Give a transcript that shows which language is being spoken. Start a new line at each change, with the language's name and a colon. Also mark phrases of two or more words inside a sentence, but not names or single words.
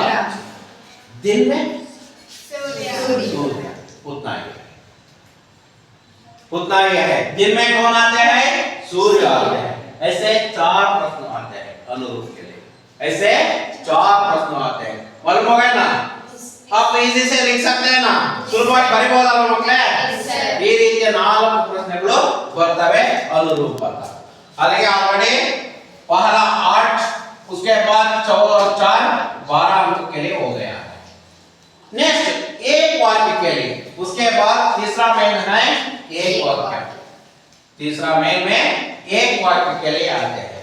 Hindi: दिन में सूर्य। उतना ही है। दिन में कौन आते हैं? सूर्य आते हैं। ऐसे 4 प्रश्न आते हैं अनुरूप के लिए, ऐसे 4 प्रश्न आते हैं। मालूम हो गया ना? आप इजी से लिख सकते हैं ना?
Kannada: ಸುಲಭವಾಗಿ ಬರಿಬಹುದಲ್ಲ ಮಕ್ಕಳೇ? ಈ ರೀತಿಯ 4 ಪ್ರಶ್ನೆಗಳು ಬರ್ತವೆ ಅನುರೂಪತ। ಹಾಗಾಗಿ ಆಲ್ರೆಡಿ
Hindi: पहला 8, उसके बाद 4 12 अंक के लिए हो गया है। नेक्स्ट एक वाक्य के लिए, उसके बाद तीसरा मेन है एक वाक्य। तीसरा मेन में एक वाक्य के लिए आते हैं।